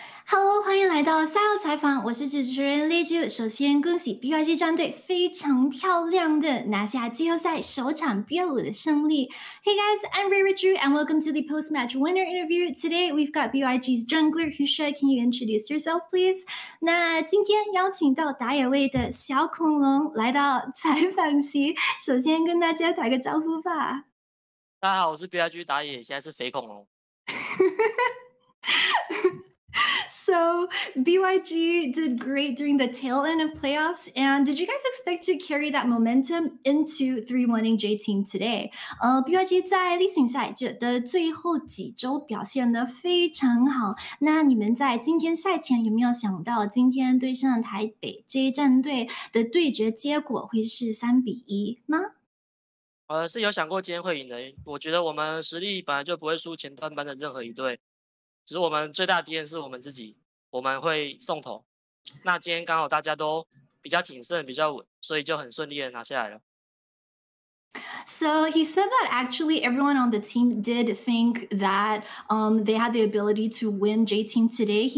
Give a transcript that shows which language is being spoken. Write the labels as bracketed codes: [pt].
[zh] Hello，欢迎来到赛后采访，我是主持人 Reirachu。首先恭喜 BYG 战队非常漂亮的拿下季后赛首场BO5的胜利。 [en] Hey guys, I'm Reirachu and welcome to the post-match winner interview. Today we've got BYG's jungler Husha. Can you introduce yourself, please? [zh] 那今天邀请到打野位的小恐龙来到采访席，首先跟大家打个招呼吧。大家好，我是 BYG 打野，现在是肥恐龙。 [en] So BYG did great during the tail end of playoffs, and did you guys expect to carry that momentum into 3-1ing J Team today? [zh] BYG 在例行赛的最后几周表现得非常好。那你们在今天赛前有没有想到，今天对上台北 J 战队的对决结果会是3-1吗？是有想过今天会赢的。我觉得我们实力本来就不会输前段班的任何一队，只是我们最大的敌人是我们自己，我们会送头。那今天刚好大家都比较谨慎、比较稳，所以就很顺利的拿下来了。 [en] So he said that actually everyone on the team did think that they had the ability to win J Team today.